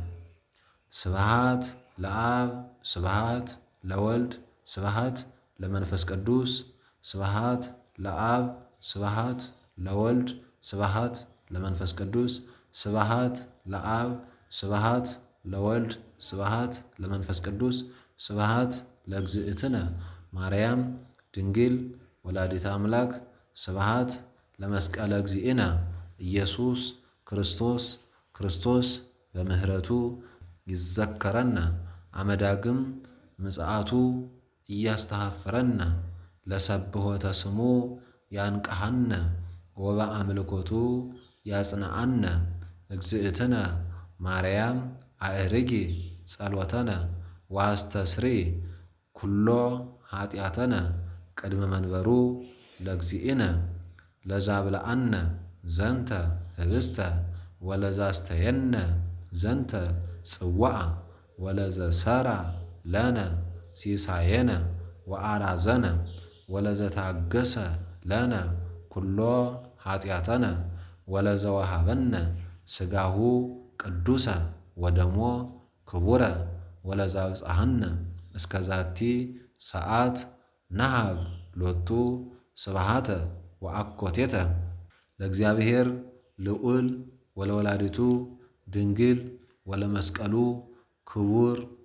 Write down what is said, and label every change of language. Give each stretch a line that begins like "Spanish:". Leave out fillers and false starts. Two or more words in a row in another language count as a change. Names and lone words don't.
Geez: ስብሐት ለአብ ስብሐት ለወልድ ስብሐት ለመንፈስ ቅዱስ። ስብሐት ለአብ ስብሐት ለወልድ ስብሐት ለመንፈስ ቅዱስ። ስብሐት ለአብ ስብሐት ለወልድ ስብሐት ለመንፈስ ቅዱስ። ስብሐት ለእግዝእትነ ማርያም ድንግል ወላዲተ አምላክ። ስብሐት ለመስቀለ እግዚእነ ኢየሱስ ክርስቶስ። ክርስቶስ በምህረቱ ይዘከረነ አመዳግም ምጽአቱ እያስተሐፍረነ። ለሰብሖተ ስሙ ያንቀሐነ ወበአምልኮቱ ያጽንዓነ። እግዝእትነ ማርያም አዕርጊ ጸሎተነ ወአስተስሪ ኩሎ ኃጢአተነ ቅድመ መንበሩ ለእግዚእነ። ለዛብልዐነ ዘንተ ህብስተ ወለዛስተየነ ዘንተ ጽዋዓ ወለዘሰራ ለነ ሲሳየነ ወአራዘነ ወለዘታገሰ ለነ ኩሎ ኃጢአተነ ወለዘወሃበነ ሥጋሁ ቅዱሰ ወደሞ ክቡረ ወለዛብጽሐነ እስከ ዛቲ ሰዓት ነሃብ ሎቱ ስብሐተ ወአኮቴተ። ለእግዚአብሔር ልዑል ወለወላዲቱ ድንግል ወለመስቀሉ ክቡር